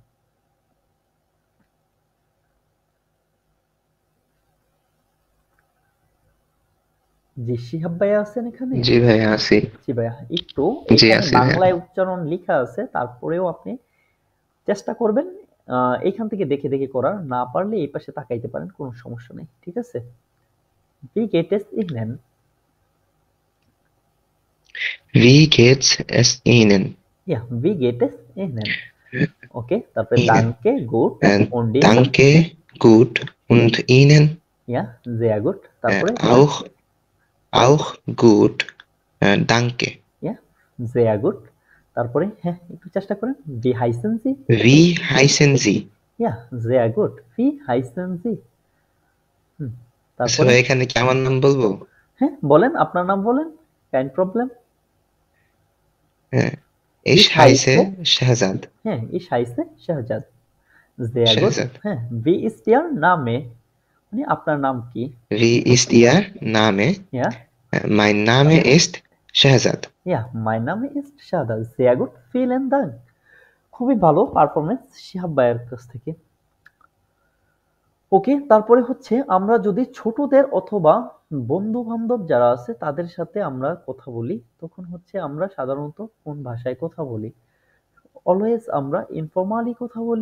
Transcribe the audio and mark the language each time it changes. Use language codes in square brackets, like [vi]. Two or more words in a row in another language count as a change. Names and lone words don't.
[bn] জি, শিহাব ভাই আছেন এখানে? জি ভাইয়া আছি। জি ভাইয়া, একটু জি এখানে আছি ভাইয়া। বাংলায় উচ্চারণ লেখা আছে, তারপরেও আপনি চেষ্টা করবেন এইখান থেকে দেখে দেখে করার, না পারলে এই পাশে তাকাইতে পারেন, কোনো সমস্যা নেই, ঠিক আছে। [de] Wie geht es Ihnen? Wie geht's es Ihnen? Ja, wie geht es Ihnen? Okay, তারপরে Ihnen. danke, gut und Ihnen? Danke, gut. Und Ihnen? Ja, sehr gut. তারপরে Auch gut. Danke. Ja, sehr gut. [bn] তারপরে হ্যাঁ, একটু চেষ্টা করেন। [de] Wie heißen Sie? Wie heißen Sie? Ja, sehr gut. Wie heißen Sie? [bn] আচ্ছা তারপরে ভাই, এখানে কি আমার নাম বলবো? হ্যাঁ বলেন, আপনার নাম বলেন, [de] kein Problem. [bn] হ্যাঁ, [de] Ich ich heiße heiße, শাহজাদ। হ্যাঁ ich heiße শাহজাদ। sehr gut, শাহজাদ। হ্যাঁ wie ist Ihr Name, [bn] মানে আপনার নাম কি? [de] Wie ist Ihr Name? Ja, Mein Name ist শাহজাদ। ja, mein Name ist শাহজাদ। sehr gut, vielen Dank। [bn] খুবই ভালো পারফরমেন্স শিহাব ভাইয়ের কাছ থেকে। ওকে, তারপরে হচ্ছে আমরা যদি ছোটদের অথবা বন্ধু বান্ধব যারা আছে তাদের সাথে আমরা কথা বলি, তখন হচ্ছে আমরা সাধারণত কোন ভাষায় কথা বলি? অলওয়েজ আমরা ইনফর্মালি কথা বলি।